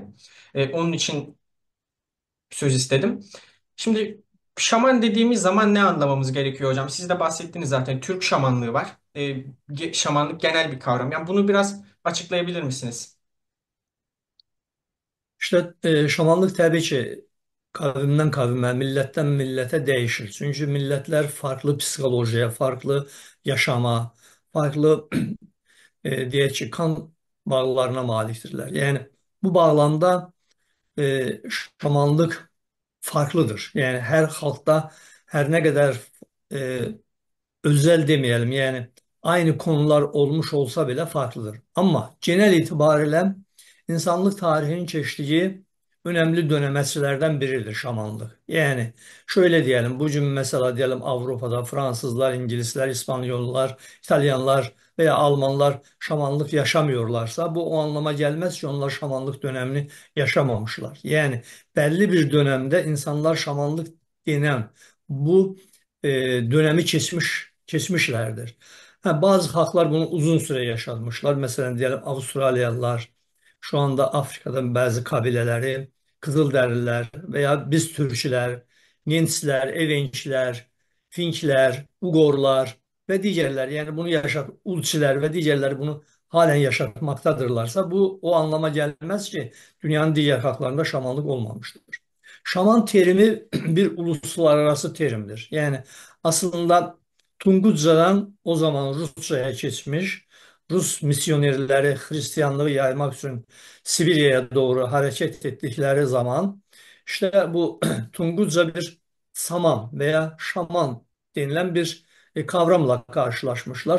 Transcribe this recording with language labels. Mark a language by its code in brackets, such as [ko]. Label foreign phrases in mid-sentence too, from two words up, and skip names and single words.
[tr] Onun için söz istedim. Şimdi şaman dediğimiz zaman ne anlamamız gerekiyor hocam? Siz de bahsettiniz zaten. Türk şamanlığı var. Şamanlık genel bir kavram. Yani bunu biraz açıklayabilir misiniz? [az] İşte şamanlık tabii ki kavimdən kavimə, millətdən millətə dəyişir. Çünki millətlər farklı psixolojiyaya, farklı yaşama, farklı deyək ki, kan bağlarına malikdirlər. Yəni bu bağlamda şamanlıq farklıdır. Yəni hər xalqda hər nə qədər [tr] e, özel demeyelim, yani aynı konular olmuş olsa bile farklıdır. Ama genel itibariyle insanlık tarihinin keçdiyi önemli dönemeçlerden biridir şamanlık. Yani şöyle diyelim, bugün mesela diyelim Avrupa'da Fransızlar, İngilizler, İspanyollar, İtalyanlar veya Almanlar şamanlık yaşamıyorlarsa bu o anlama gelmez ki onlar şamanlık dönemini yaşamamışlar. Yani belli bir dönemde insanlar şamanlık denen bu dönemi keçmişlərdir. Hə, bazı xalqlar bunu uzun süre yaşamışlar. [az] Məsələn, deyəlim, Avustraliyalılar, şu anda Afrikadan bəzi kabilələri, Qızıldərilər və ya biz türklər, Nenslər, Evençlər, Finklər, Uqorlar və digərlər, yəni bunu Ulçilər və digərləri bunu [tr] halen yaşatmaktadırlarsa, bu o anlama gelmez ki, dünyanın diğer xalqlarında şamanlık olmamıştır. Şaman terimi bir uluslararası terimdir. Yani aslında Tungucadan o zaman Rusçaya keçmiş, Rus misyonerləri Hristiyanlığı yaymak için Sibirya'ya doğru hareket ettikleri zaman işte bu Tunguca bir saman veya şaman denilen bir kavramla karşılaşmışlar.